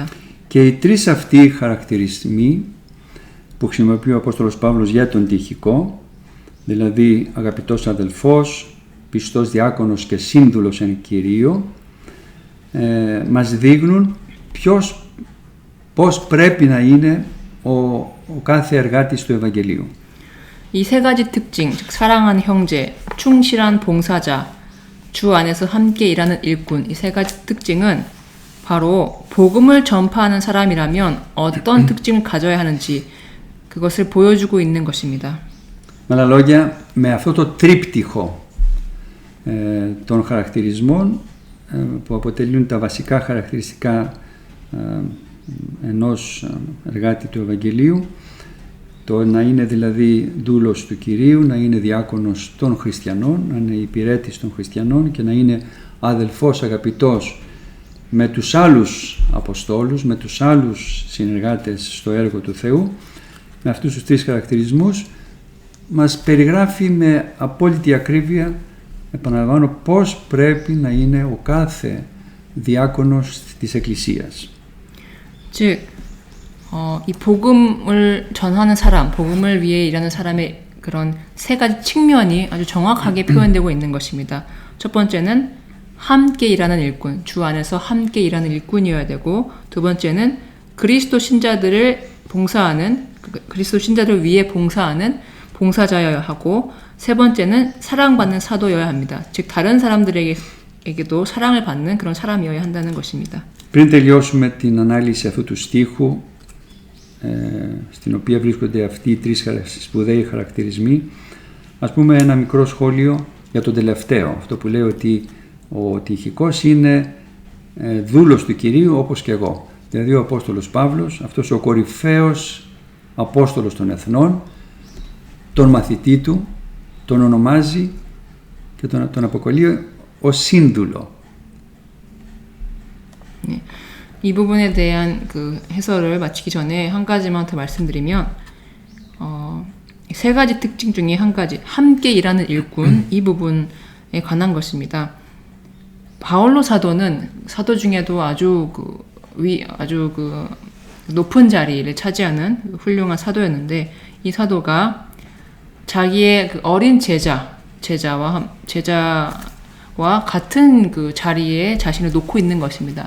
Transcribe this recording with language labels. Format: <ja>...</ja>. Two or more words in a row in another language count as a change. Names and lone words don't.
<el>Και οι τρεις αυτοί χαρακτηρισμοί που χρησιμοποιεί ο Απόστολος Παύλος για τον Τυχικό, δηλαδή αγαπητός αδελφός, πιστός διάκονος και σύνδουλος εν Κυρίω, μας δείχνουν πώς πρέπει να είναι ο κάθε εργάτης του Ευαγγελίου.</el> <ko>이 세 가지 특징, 즉 사랑하는 형제, 충실한 봉사자, 주 안에서 함께 일하는 일꾼, 이 세 가지 특징은 바로 복음을 전파하는 사람이라면 어떤 특징을 가져야 하는지 그것을 보여주고 있는 것입니다.</ko> <el>Με άλλα λόγια, με αυτό το τρίπτυχο των χαρακτηρισμών που αποτελούν τα βασικά χαρακτηριστικά ενός εργάτη του Ευαγγελίου, το να είναι δηλαδή δούλος του Κυρίου, να είναι διάκονος των χριστιανών, να είναι υπηρέτης των χριστιανών και να είναι αδελφός αγαπητός με τους άλλους Αποστόλους, με τους άλλους συνεργάτες στο έργο του Θεού. Με αυτούς τους τρεις χαρακτηρισμούς μας περιγράφει με απόλυτη ακρίβεια, επαναλαμβάνω, πώς πρέπει να είναι ο κάθε διάκονος της Εκκλησίας.</el> <ko>즉, 이 복음을 전하는 사람, 복음을 위해 일하는 사람의 그런 세 가지 측면이 아주 정확하게 표현되고 있는 것입니다. 첫 번째는 함께 일하는 일꾼, 주 안에서 함께 일하는 일꾼이어야 되고, 두 번째는 그리스도 신자들을 위해 봉사하는 봉사자여야 하고, 세 번째는 사랑받는 사도여야 합니다. 즉 다른 사람들에게도 사랑을 받는 그런 사람이어야 한다는 것입니다.</ko> <el>Πριν τελειώσουμε την ανάλυση αυτού του στίχου, στην οποία βρίσκονται αυτοί οι τρεις σπουδαίοι χαρακτηρισμοί, ας πούμε ένα μικρό σχόλιο για τον τελευταίο, αυτό που λέει ότι ο Τυχικός είναι δούλος του Κυρίου όπως και εγώ. Δηλαδή ο Απόστολος Παύλος, αυτός ο κορυφαίος Απόστολος των Εθνών, τον μαθητή του, τον ονομάζει και τον αποκαλεί ως σύνδουλο.</el> <ko>네. 이 부분에 대한 그 해설을 마치기 전에 한 가지만 더 말씀드리면, 세 가지 특징 중에 한 가지, 함께 일하는 일꾼, 이 부분에 관한 것입니다. 바울로 사도는 사도 중에도 아주 높은 자리를 차지하는 훌륭한 사도였는데, 이 사도가 자기의 그 어린 제자와 같은 그 자리에 자신을 놓고 있는 것입니다.</ko>